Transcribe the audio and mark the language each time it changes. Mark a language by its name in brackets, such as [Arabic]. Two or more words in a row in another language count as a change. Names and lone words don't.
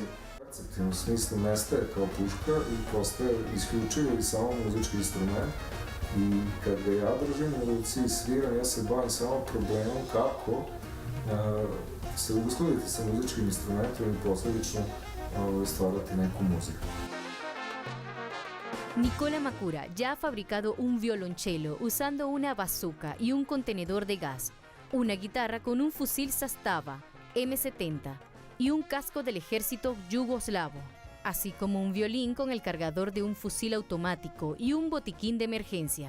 [Serbian] U perceptivnom smislu nestaje kao puška i postaje isključivo i samo muzički instrument. I kad ga ja držim u ruci i sviram, ja se bavim samo problemom kako se uskladiti sa muzičkim instrumentom i posljedično stvarati neku muziku. [Spanish] Nikola Makura ya ha fabricado un violonchelo usando una bazooka y un contenedor de gas, una guitarra con un fusil Zastava M70 y un casco del ejército yugoslavo, así como un violín con el cargador de un fusil automático y un botiquín de emergencia.